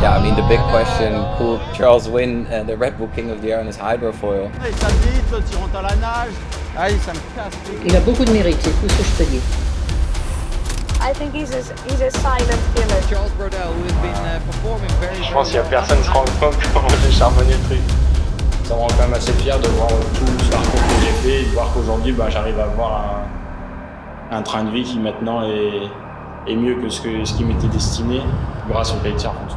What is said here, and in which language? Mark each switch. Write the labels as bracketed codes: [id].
[en] Yeah, I mean the big question, could Charles win the Red Bull King of the Air on his hydrofoil? [fr] Il tape vite, l'autre il rentre à la nage. Aïe, ça me casse. Il a beaucoup de mérite, c'est tout ce que je peux dire. [en] I think he's a silent killer. Charles Brodel, who has been performing very [fr] Je pense qu'il n'y a personne qui se rend compte comment j'ai charbonné le truc. Ça me rend quand même assez fier de voir tout ce parcours que j'ai fait et de voir qu'aujourd'hui j'arrive à avoir un train de vie qui maintenant est mieux que ce qui m'était destiné grâce au kitesurf.